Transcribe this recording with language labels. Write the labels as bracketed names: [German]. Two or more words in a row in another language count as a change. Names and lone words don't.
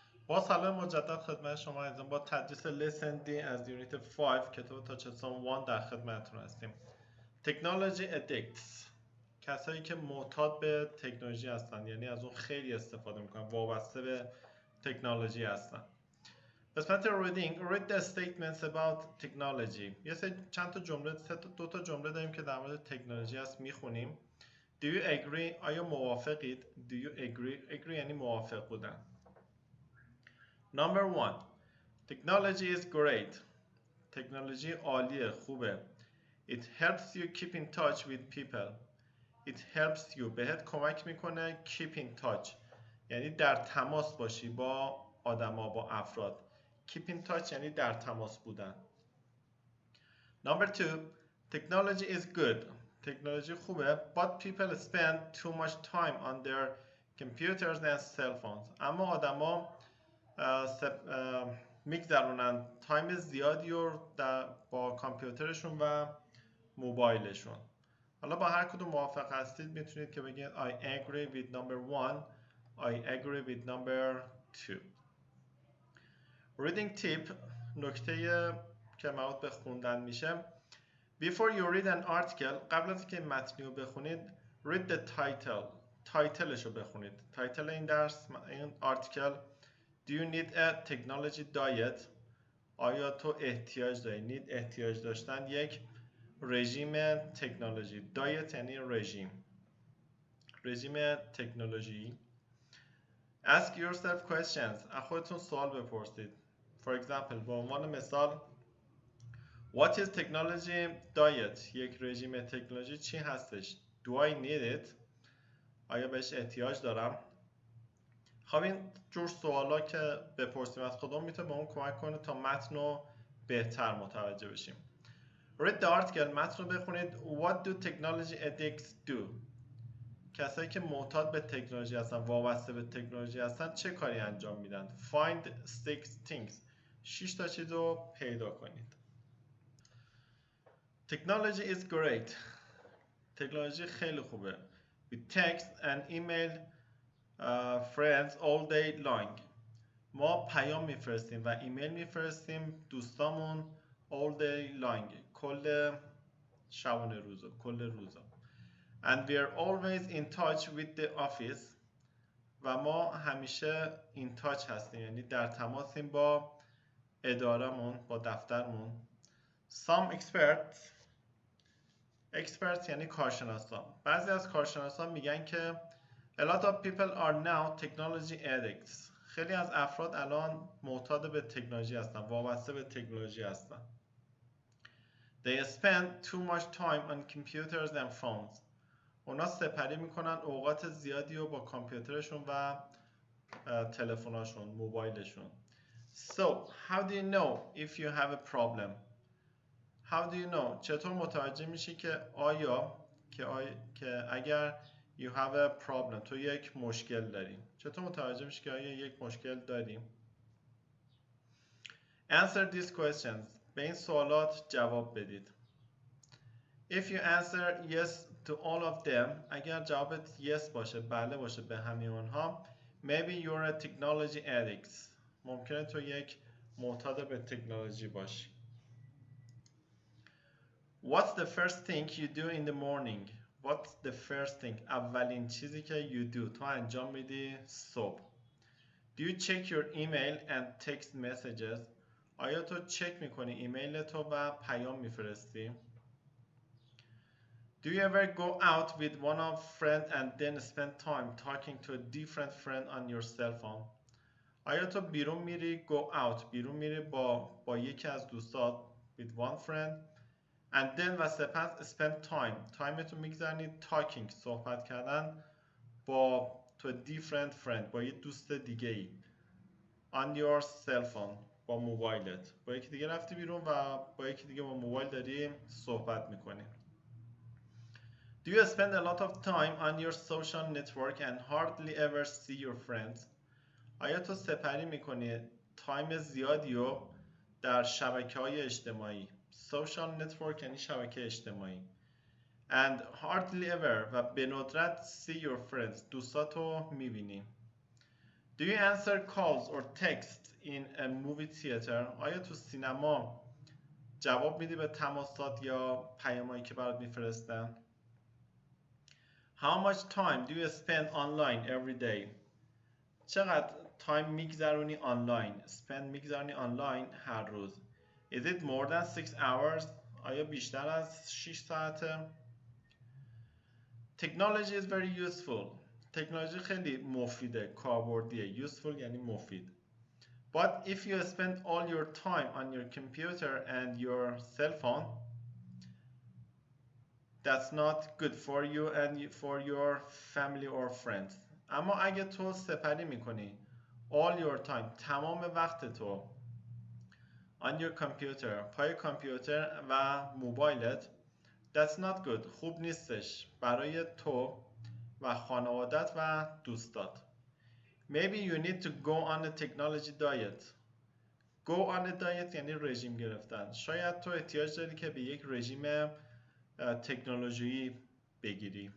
[Persian] با سلام مجدد خدمت شما عزیزان با تدریس [English] lesson D [Persian] از یونیت 5 کتاب تاچسون 1 در خدمتتون هستیم. تکنولوژی addicts، کسایی که معتاد به تکنولوژی هستن، یعنی از اون خیلی استفاده میکنن، وابسته به تکنولوژی هستن. [English] قسمت read the statements about technology. [Persian] چند تا جمله، دو تا جمله داریم که در مورد تکنولوژی هست، میخونیم. [English] Do you agree؟ [Persian] آیا موافقید؟ [English] Do you agree [Persian] یعنی موافق بودن. [English] Number 1. Technology is great. [Persian] تکنولوژی عالیه، خوبه. [English] It helps you keep in touch with people. It helps you [Persian] بهت کمک میکنه [English] keep in touch [Persian] یعنی در تماس باشی با آدما، با افراد. [English] Keep in touch [Persian] یعنی در تماس بودن. [English] Number 2. Technology is good. [Persian] تکنولوژی خوبه [English] but people spend too much time on their computers and cell phones. [Persian] اما آدما میگذرونن تایم زیادی رو با کامپیوترشون و موبایلشون. حالا با هر کدوم موافق هستید میتونید که بگید [English] I agree with number 1. I agree with number 2. Reading tip، [Persian] نکته که مربوط به خوندن میشه. [English] Before you read an article، [Persian] قبل از اینکه متنی رو بخونید [English] read the title. [Persian] تایتلش رو بخونید. تایتل این درس، این آرتیکل [English] Do you need a technology diet؟ [Persian] آیا تو احتیاج داری؟ need احتیاج داشتن، یک رژیم تکنولوژی. diet یعنی رژیم تکنولوژی. [English] Ask yourself questions. [Persian] از خودتون سوال بپرسید. [English] For example، [Persian] به عنوان مثال [English] What is technology diet؟ [Persian] یک رژیم تکنولوژی چی هستش؟ [English] Do I need it؟ [Persian] آیا بهش احتیاج دارم؟ خب این جور سوالا که بپرسیم از خودمون میتونه به اون کمک کنه تا متن رو بهتر متوجه بشیم. [English] Read the article، [Persian] متن رو بخونید. [English] What do technology addicts do؟ [Persian] کسایی که معتاد به تکنولوژی هستن، وابسته به تکنولوژی هستن، چه کاری انجام میدن؟ [English] Find 6 things. [Persian] 6 تا چیز رو پیدا کنید. [English] Technology is great. [Persian] تکنولوژی خیلی خوبه. [English] We text and email friends all day long. [Persian] ما پیام میفرستیم و ایمیل میفرستیم دوستامون [English] all day long، [Persian] کل شبانه روزا، کل روزا. [English] And we are always in touch with the office. [Persian] و ما همیشه [English] in touch [Persian] هستیم یعنی در تماسیم با ادارمون، با دفترمون. [English] Some experts [Persian] یعنی کارشناسان. بعضی از کارشناسان میگن که [English] A lot of people are now technology addicts. [Persian] خیلی از افراد الان معتاد به تکنولوژی هستن، وابسته به تکنولوژی هستن. [English] They spend too much time on computers and phones. [Persian] اونا سپری میکنن اوقات زیادی رو با کامپیوترشون و تلفناشون، موبایلشون. [English] So, how do you know if you have a problem? How do you know؟ [Persian] چطور متوجه میشی که که اگر [English] you have a problem، [Persian] تو یک مشکل داری؟ چطور متوجه میشی که آیا یک مشکل داریم؟ [English] Answer these questions. [Persian] به این سوالات جواب بدید. [English] If you answer yes to all of them، [Persian] اگر جوابت yes باشه، بله باشه به همه اونها، [English] maybe you're a technology addict. [Persian] ممکنه تو یک معتاد به تکنولوژی باشی. [English] What's the first thing you do in the morning؟ What's the first thing؟ [Persian] اولین چیزی که [English] you do، [Persian] تو انجام میدی صبح. [English] Do you check your email and text messages؟ [Persian] آیا تو چک میکنی ایمیل تو و پیام میفرستی؟ [English] Do you ever go out with one of friend and then spend time talking to a different friend on your cell phone؟ [Persian] آیا تو بیرون میری [English] go out، [Persian] بیرون میری با یکی از دوستات [English] with one friend and then [Persian] و سپس [English] spend time [Persian] تو میگذرنید talking، صحبت کردن با [English] to a different friend، [Persian] با یه دوست دیگه ای [English] on your cell phone، [Persian] با موبایلت. با یکی دیگه رفتی بیرون و با یکی دیگه با موبایل داری صحبت میکنی. [English] Do you spend a lot of time on your social network and hardly ever see your friends؟ [Persian] آیا تو سپری میکنی تایم زیادی رو در شبکه‌های اجتماعی؟ [English] social network [Persian] یعنی شبکه اجتماعی. [English] and hardly ever [Persian] و به ندرت [English] see your friends، [Persian] دوستاتو میبینی. [English] Do you answer calls or texts in a movie theater? [Persian] آیا تو سینما جواب میدی به تماسات یا پیامایی که برات میفرستن؟ [English] How much time do you spend online every day? [Persian] چقدر تایم میگذرونی آنلاین؟ spend میگذرونی آنلاین هر روز. [English] Is it more than 6 hours? [Persian] آیا بیشتر از 6 ساعته؟ [English] Technology is very useful. [Persian] تکنولوژی خیلی مفیده، کاربردیه. Useful یعنی مفید. [English] But if you spend all your time on your computer and your cell phone, that's not good for you and for your family or friends. [Persian] اما اگه تو سپری میکنی [English] all your time، [Persian] تمام وقت تو [English] on your computer، [Persian] پای کامپیوتر و موبایلت، [English] that's not good، [Persian] خوب نیستش برای تو و خانوادت و دوستات. [English] Maybe you need to go on a technology diet. Go on a diet [Persian] یعنی رژیم گرفتن. شاید تو احتیاج داری که به یک رژیم تکنولوژی بگیری.